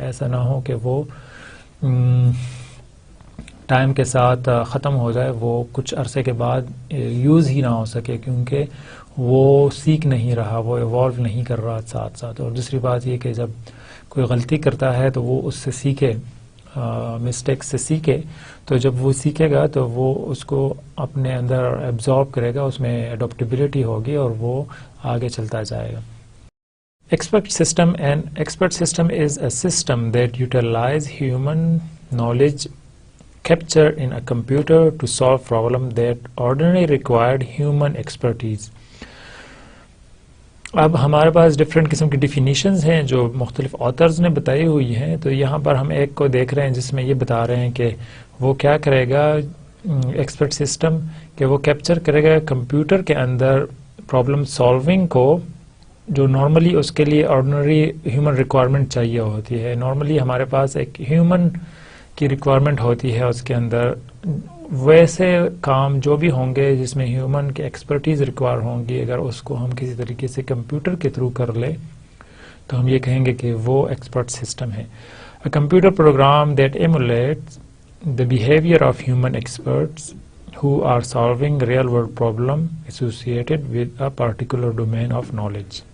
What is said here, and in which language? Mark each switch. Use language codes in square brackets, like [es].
[ur] ایسا نہ ہو کہ وہ ٹائم کے ساتھ ختم ہو جائے، وہ کچھ عرصے کے بعد یوز ہی نہ ہو سکے کیونکہ وہ سیکھ نہیں رہا، وہ ایوالو نہیں کر رہا ساتھ ساتھ. اور دوسری بات یہ کہ جب کوئی غلطی کرتا ہے تو وہ اس سے سیکھے، مسٹیک سے سیکھے. تو جب وہ سیکھے گا تو وہ اس کو اپنے اندر ایبزارب کرے گا، اس میں اڈاپٹیبلٹی ہوگی اور وہ آگے چلتا جائے گا. Expert system. [en] An expert system is a system that utilize human knowledge captured in a computer to solve problem that ordinarily required human expertise. [ur] اب ہمارے پاس ڈفرینٹ قسم کی ڈیفینیشنز ہیں جو مختلف آتھرز نے بتائی ہوئی ہیں. تو یہاں پر ہم ایک کو دیکھ رہے ہیں جس میں یہ بتا رہے ہیں کہ وہ کیا کرے گا ایکسپرٹ سسٹم، کہ وہ کیپچر کرے گا کمپیوٹر کے اندر پرابلم سالونگ کو، جو نارملی اس کے لیے آرڈنری ہیومن ریکوائرمنٹ چاہیے ہوتی ہے. نارملی ہمارے پاس ایک ہیومن کی ریکوائرمنٹ ہوتی ہے، اس کے اندر ویسے کام جو بھی ہوں گے جس میں ہیومن کی ایکسپرٹیز ریکوائر ہوں گی، اگر اس کو ہم کسی طریقے سے کمپیوٹر کے تھرو کر لیں تو ہم یہ کہیں گے کہ وہ ایکسپرٹ سسٹم ہے. [en] A computer program that emulates the behavior of human experts who are solving real world problem associated with a particular domain of knowledge.